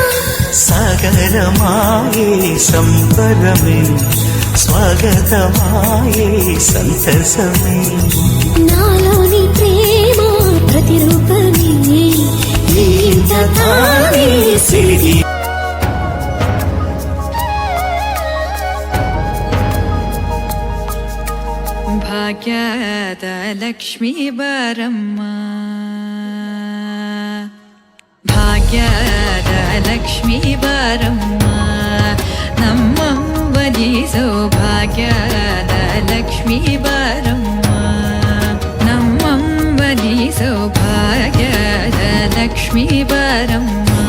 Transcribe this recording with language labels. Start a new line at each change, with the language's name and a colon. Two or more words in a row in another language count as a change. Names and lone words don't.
Telugu: సాగరమాయే సంబరమే స్వాగతమాయే సంతసమే. నాలోని ప్రేమ ప్రతిరూపమే ఇంత తానే సిరి.
Kannada: ಭಾಗ್ಯದ ಲಕ್ಷ್ಮೀ ಬಾರಮ್ಮ, ಭಾಗ್ಯದ ಲಕ್ಷ್ಮೀ ಬಾರಮ್ಮ, ನಮ್ಮಂಬಲಿ ಸೌಭಾಗ್ಯದ ಲಕ್ಷ್ಮೀ ಬಾರಮ್ಮ, ನಮ್ಮಂಬಲಿ ಸೌಭಾಗ್ಯದ ಲಕ್ಷ್ಮೀ ಬಾರಮ್ಮ,